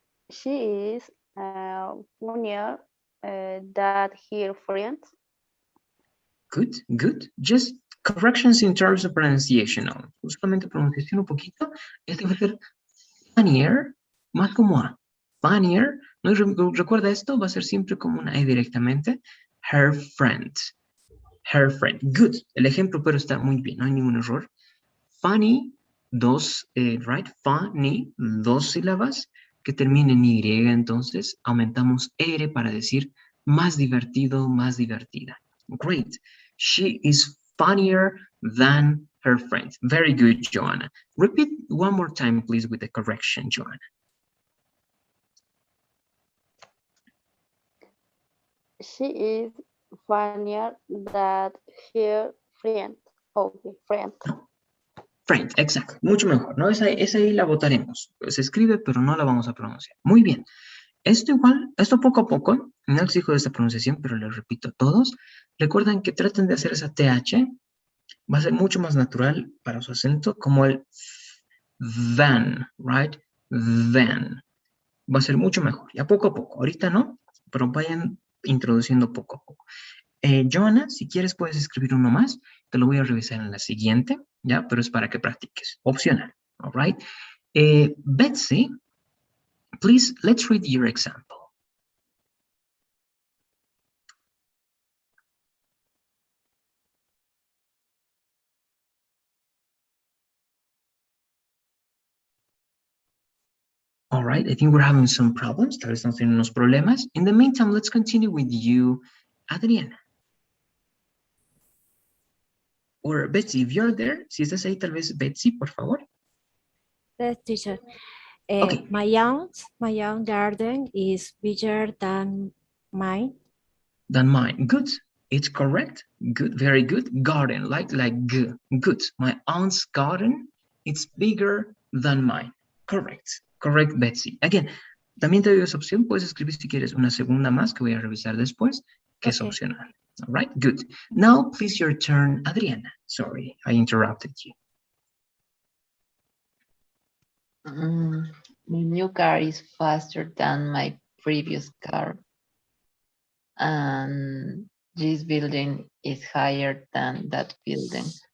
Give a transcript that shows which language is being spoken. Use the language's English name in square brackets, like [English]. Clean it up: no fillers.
[English] She is funnier than her friends. Good, good. Just corrections in terms of pronunciation. [Spanish] ¿No? Solamente pronunciación un poquito. Este va a ser funnier, más como a funnier. ¿No? Recuerda esto, va a ser siempre como una E directamente. [English] Her friend. Her friend. [Spanish] Good. El ejemplo pero está muy bien, no hay ningún error. Funny, right? Funny, 2 sílabas que terminen en Y, entonces aumentamos R para decir más divertido, más divertida. [English] Great. She is funnier than her friends. Very good, Joanna. Repeat one more time, please, with the correction, Joanna. She is funnier than her friend. Okay, friend. [Spanish] Friend, exacto, mucho mejor, ¿no? Esa ahí la votaremos. Se escribe, pero no la vamos a pronunciar. Muy bien. Esto igual, esto poco a poco, no exijo esta pronunciación, pero les repito a todos, recuerden que traten de hacer esa TH, va a ser mucho más natural para su acento, como el than, right? Than. Va a ser mucho mejor, ya poco a poco. Ahorita no, pero vayan introduciendo poco a poco. Joana, si quieres puedes escribir uno más, te lo voy a revisar en la siguiente, ¿ya? Pero es para que practiques, opcional, [English] all right? Betsy, please, let's read your example. All right, I think we're having some problems. [Spanish] Tal vez estamos teniendo unos problemas. [English] In the meantime, let's continue with you, Adriana. Or Betsy, if you're there, [Spanish] si estás ahí, [English] tal vez Betsy, por favor. Yes, teacher. Okay. My own garden is bigger than mine. Than mine. Good. It's correct. Good. Very good. Garden, like good. Good. My aunt's garden, it's bigger than mine. Correct. Correct, Betsy. [Spanish] Again, también te doy esa opción. Puedes escribir si quieres una segunda más que voy a revisar después, que es opcional. [English] All right, good. Now, please, your turn, Adriana. Sorry, I interrupted you. My new car is faster than my previous car. And this building is higher than that building.